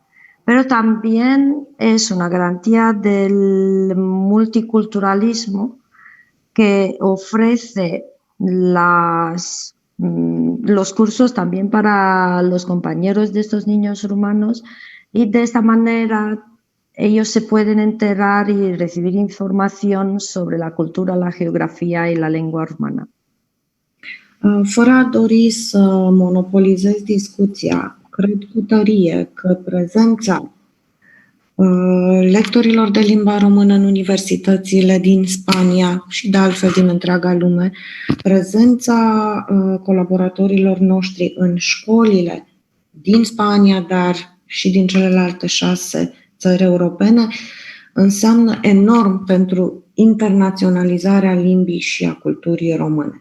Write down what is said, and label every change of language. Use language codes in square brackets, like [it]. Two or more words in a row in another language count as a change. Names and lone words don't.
[es] Pero también es una garantía del multiculturalismo que ofrece los cursos también para los compañeros de estos niños rumanos, y de esta manera ellos se pueden enterar y recibir información sobre la cultura, la geografía y la lengua rumana. [ro] Fără a dori să monopolizez discuția, cred cu tărie că prezența lectorilor de limba română în universitățile din Spania și de altfel din întreaga lume, prezența colaboratorilor noștri în școlile din Spania, dar și din celelalte 6 țări europene, înseamnă enorm pentru internaționalizarea limbii și a culturii române.